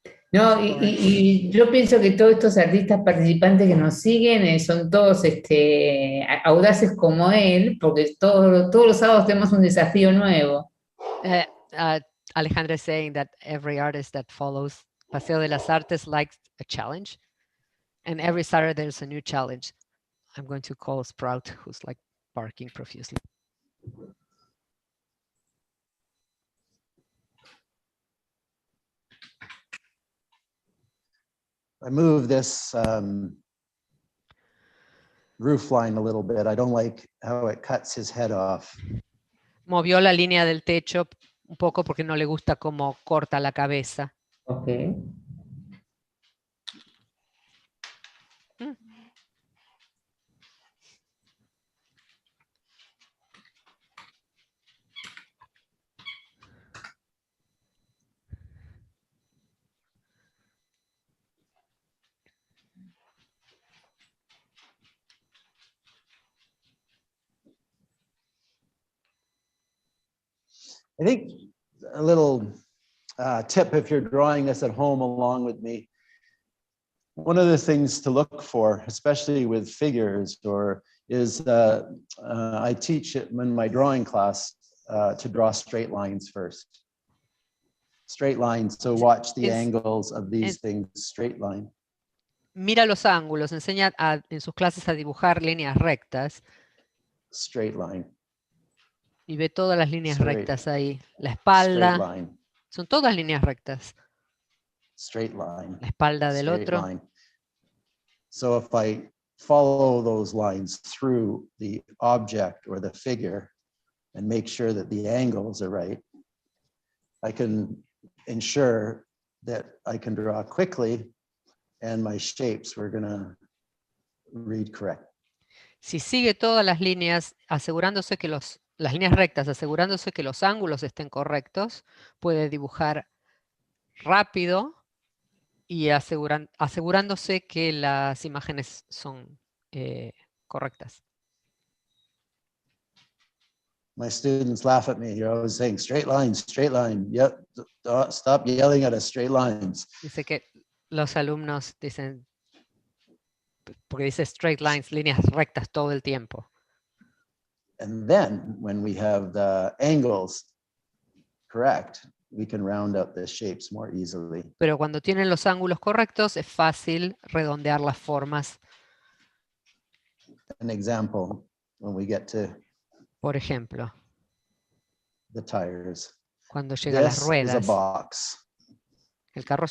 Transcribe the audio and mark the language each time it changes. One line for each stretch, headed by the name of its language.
Spanish: No, y yo pienso que todos estos artistas participantes que nos siguen son todos audaces como él, porque todos los sábados tenemos un desafío nuevo.
English: Alejandra is saying that every artist that follows Paseo de las Artes likes a challenge, and every Saturday there's a new challenge. I'm going to call Sprout, who's like barking profusely. I move this roof line a little bit. I don't like how it cuts his head off.
Spanish: Movió la línea del techo un poco porque no le gusta cómo corta la cabeza.
English: Okay. I think a little tip if you're drawing this at home along with me, one of the things to look for, especially with figures, is I teach it in my drawing class to draw straight lines first. Straight lines, so watch the angles of these things, straight line.
Spanish: Mira los ángulos, enseña en sus clases a dibujar líneas rectas.
English: Straight line.
Spanish: Y ve todas las líneas rectas ahí. La espalda, son todas líneas rectas.
English: Straight line.
Spanish: La espalda del otro.
English: Line. So if I follow those lines through the object or the figure and make sure that the angles are right, I can ensure that I can draw quickly and my shapes were going to read correct.
Spanish: Si sigue todas las líneas, asegurándose que las líneas rectas, asegurándose que los ángulos estén correctos, puede dibujar rápido y asegurándose que las imágenes son correctas.
English: My students laugh at me. You're always saying straight line, straight line. Yep, stop yelling at us, straight lines.
Spanish: Dice que los alumnos dicen, porque dice
English: straight lines,
Spanish: líneas rectas todo el tiempo.
English: And then when we have the angles correct, we can round out the shapes more easily.
Spanish: Pero cuando tienen los ángulos correctos, es fácil redondear las formas.
English: An example, when we get to
Spanish: Por ejemplo,
English: the tires.
Spanish: Cuando llega a las
English: This is a
Spanish: ruedas,
English: box.
Spanish: el carro es